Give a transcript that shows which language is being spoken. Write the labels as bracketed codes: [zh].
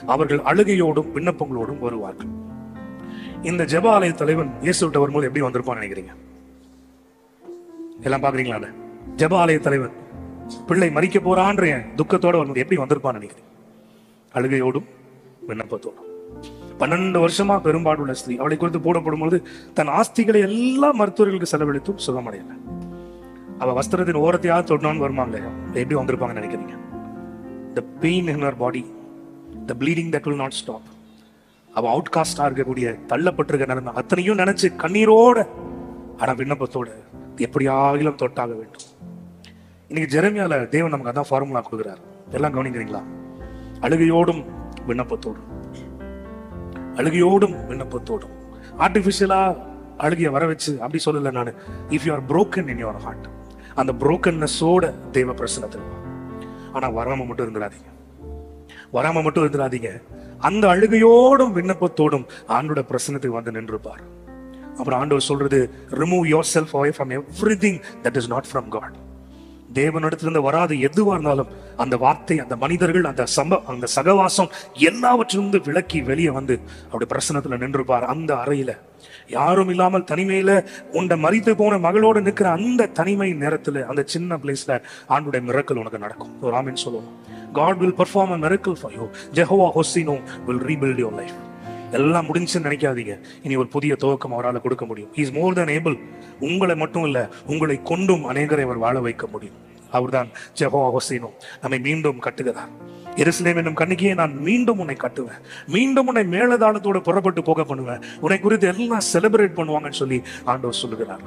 [ta] அவர்கள் அழுகையோடும் விண்ணப்பங்களோடும் வருவார்கள். இந்த ஜெப ஆலய தலைவன் இயேசுவிட்ட வரும்போது எப்படி வந்திருப்பான்னு நினைக்கிறீங்க? எல்லாம் பாக்குறீங்களா? ஜெப ஆலய தலைவன் பிள்ளை மரிக்க போறான்ற துக்கத்தோட வரும்போது எப்படி வந்திருப்பான்னு நினைக்கிறீங்க? அழுகையோடும் விண்ணப்பத்தோடும். 12 வருஷமா பெரும்பாடுள்ள ஸ்திரீ, அவளை குறித்து போடப்படும் பொழுது தன் ஆஸ்திகளை எல்லா மருத்துவர்களுக்கு செலவழித்தும் சுகமடையல. அவ வஸ்திரத்தின் ஓரத்தையாவது தொடர்ந்து வருமாங்க, எப்படி வந்திருப்பாங்கன்னு நினைக்கிறீங்க? [en] The pain in her body, the bleeding that will not stop, [ta] அவ அவுட்காஸ்டா இருக்கக்கூடிய தள்ளப்பட்டிருக்க நிலைமை அத்தனையும் நினைச்சு கண்ணீரோட ஆனா விண்ணப்பத்தோட எப்படியாகிலும் தொட்டாக வேண்டும். இன்னைக்கு ஜெரமியால தேவன் நமக்கு அதான் ஃபார்முலா கொடுக்குறாரு. எல்லாம் கவனிக்கிறீங்களா? அழுகையோடும் விண்ணப்பத்தோடும், அழுகையோடும் விண்ணப்பத்தோடும். ஆர்டிபிஷியலா அழுகைய வர வச்சு அப்படி சொல்லல நானு. [en] if you are broken in your heart, [ta] அந்த brokenness-ஓட தேவ பிரசன்னத்தில். ஆனா வராம மட்டும் இருந்துடாதீங்க, வராம மட்டும் இருந்துடாதீங்க. அந்த அழுகையோடும் விண்ணப்பத்தோடும் ஆண்டோட பிரசன்னத்துக்கு வந்து நின்றுப்பார். அப்புறம் ஆண்டவர் சொல்றது, [en] Remove yourself away from everything that is not from God. [ta] தேவனிடத்திலிருந்து வராது எதுவா இருந்தாலும் அந்த வார்த்தை, அந்த மனிதர்கள், அந்த சகவாசம் எல்லாவற்றிலிருந்து விலக்கி வெளியே வந்து அப்படி பிரசன்னத்துல நின்றுப்பார். அந்த அறையில யாரும் இல்லாமல் தனிமையில உண்ட மரித்து போன மகளோடு நிற்கிற அந்த தனிமை நேரத்துல, அந்த சின்ன பிளேஸ்ல ஆண்டுடைய மிரக்கல் உனக்கு நடக்கும். ஒரு ஆமென் சொல்லுவோம். [en] God will perform a miracle for you. Jehovah Hosseinu will rebuild your life. [ta] எல்லாம் முடிஞ்சுன்னு நினைக்காதீங்க. இனி ஒரு புதிய துவக்கம் அவரால் கொடுக்க முடியும். [en] He is more than able. [ta] உங்களை மட்டும் இல்ல, உங்களை கொண்டும் அநேகரை அவர் வாழ வைக்க முடியும். அவர்தான் ஜெகோவா ஹோசேனு, நம்மை மீண்டும் கட்டுகிறார். எருசலேம் என்னும் கன்னிகையை நான் மீண்டும் உன்னை கட்டுவேன், மீண்டும் உன்னை மேலதாளத்தோட புறப்பட்டு போக பண்ணுவேன், உன்னை குறித்து எல்லாம் செலிப்ரேட் பண்ணுவாங்கன்னு சொல்லி ஆண்டவர் சொல்லுகிறார்.